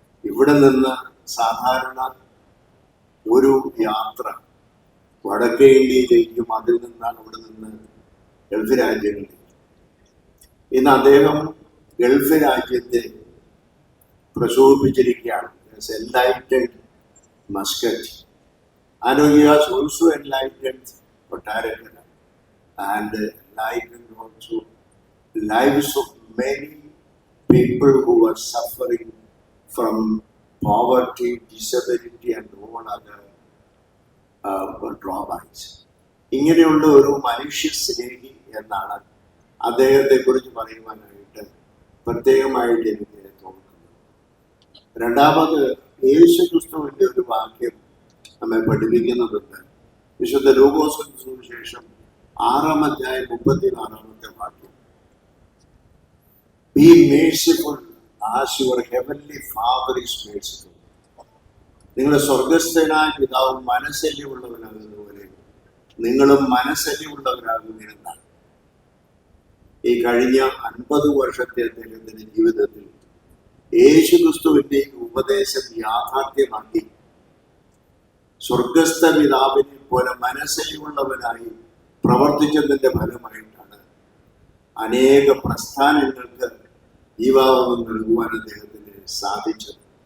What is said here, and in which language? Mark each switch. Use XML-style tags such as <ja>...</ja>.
<ml>ഇവിടെ നിന്ന് സാധാരണ ഒരു യാത്ര വടക്കേ ഇന്ത്യയിലേക്കും അതിൽ നിന്നാണ് അവിടെ നിന്ന് ഗൾഫ് രാജ്യങ്ങളിലേക്ക്. ഇന്ന് അദ്ദേഹം ഗൾഫ് രാജ്യത്തെ പ്രശോഭിച്ചിരിക്കുകയാണ്.</ml> <en>Enlightened Muscat, and he has also enlightened Kottarakara and enlightened also lives of many people who are suffering from poverty, disability and all other drawbacks.</en> <ml>ഇങ്ങനെയുള്ള ഒരു മനുഷ്യ സ്നേഹി എന്നാണ് അദ്ദേഹത്തെ കുറിച്ച് പറയുവാനായിട്ട് പ്രത്യേകമായിട്ട് എനിക്ക് തോന്നുന്നത്. രണ്ടാമത്, യേശുക്രിസ്തുവിന്റെ ഒരു വാക്യം നമ്മെ പഠിപ്പിക്കുന്നുണ്ട്. വിശുദ്ധ ലൂക്കോസ് സുവിശേഷം 6-ാം അധ്യായം 34-ാമത്തെ വാക്യം,</ml> <en>Be merciful as your heavenly Father is merciful.</en> <ml>നിങ്ങളുടെ സ്വർഗസ്ഥനായ പിതാവ് മനസ്സല്യമുള്ളവനാകുന്ന പോലെ നിങ്ങളും മനസ്സല്യമുള്ളവരാകുമെന്നാണ്. ഈ കഴിഞ്ഞ 50 വർഷത്തെ അദ്ദേഹത്തിന്റെ ജീവിതത്തിൽ യേശുക്രിസ്തുവിന്റെ ഉപദേശം യാഥാർത്ഥ്യമാക്കി സ്വർഗസ്ഥ പിതാവിനെ പോലെ മനസ്സല്യമുള്ളവനായി പ്രവർത്തിച്ചതിന്റെ ഫലമായിട്ടാണ് അനേക പ്രസ്ഥാനങ്ങൾക്ക് ജീവാവം നൽകുവാൻ അദ്ദേഹത്തിന് സാധിച്ചത്.</ml>